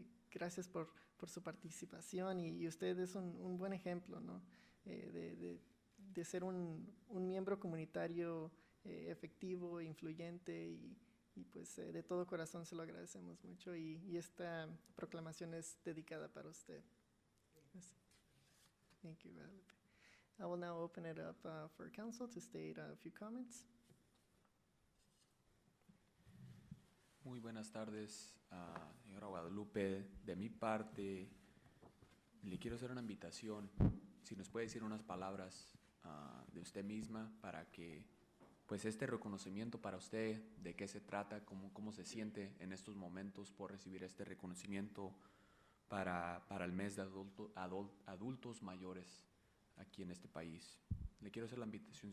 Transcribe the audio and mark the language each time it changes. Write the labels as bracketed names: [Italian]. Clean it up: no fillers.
[Spanish] Gracias por su participación y usted es un buen ejemplo, ¿no? De ser un miembro comunitario efectivo, influyente y pues de todo corazón se lo agradecemos mucho y esta proclamación es dedicada para usted. [English] Thank you, Guadalupe. I will now open it up for council to state a few comments. [Spanish] Muy buenas tardes, señora Guadalupe. De mi parte, le quiero hacer una invitación. Si nos puede decir unas palabras de usted misma para que, pues, este reconocimiento para usted, de qué se trata, cómo se siente en estos momentos por recibir este reconocimiento para el mes de adultos mayores aquí en este país. Le quiero hacer la invitación.